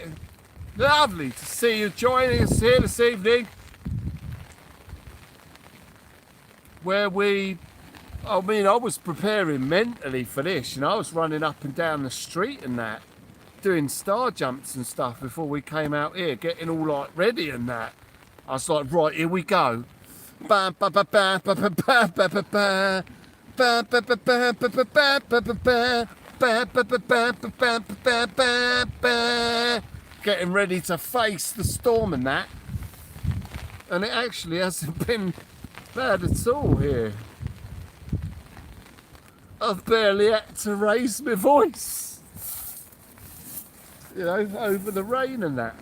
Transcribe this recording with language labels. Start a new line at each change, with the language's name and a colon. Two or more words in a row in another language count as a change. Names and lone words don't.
English: Lovely to see you joining us here this evening, where I was preparing mentally for this, and I was running up and down the street and that, doing star jumps and stuff before we came out here, getting all like ready and that. I was like, right, here we go. Ba ba ba ba ba ba ba ba ba ba. Ba ba ba ba ba ba ba ba ba ba. Ba ba ba ba ba ba ba ba ba. Getting ready to face the storm and that. And it actually hasn't been bad at all here. I've barely had to raise my voice, you know, over the rain and that.